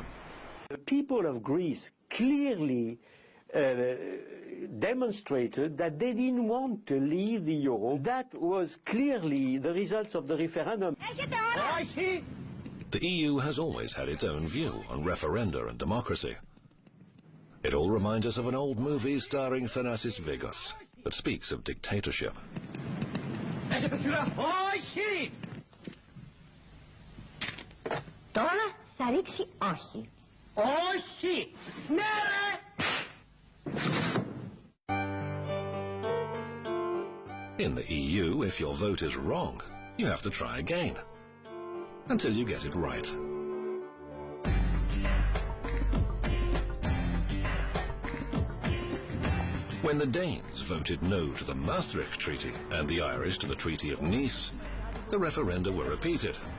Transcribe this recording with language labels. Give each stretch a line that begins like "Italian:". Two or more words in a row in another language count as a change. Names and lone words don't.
English: The people of Greece clearly demonstrated that they didn't want to leave the euro. That was clearly the results of the referendum. The EU has always had its own view on referenda and democracy. It all reminds us of an old movie starring Thanasis Vigos that speaks of dictatorship.
Greek: Τώρα θα ρίξει όχι. Όχι! Ναι ρε!
English: In the EU, if your vote is wrong, you have to try again until you get it right. When the Danes voted no to the Maastricht Treaty and the Irish to the Treaty of Nice, the referenda were repeated.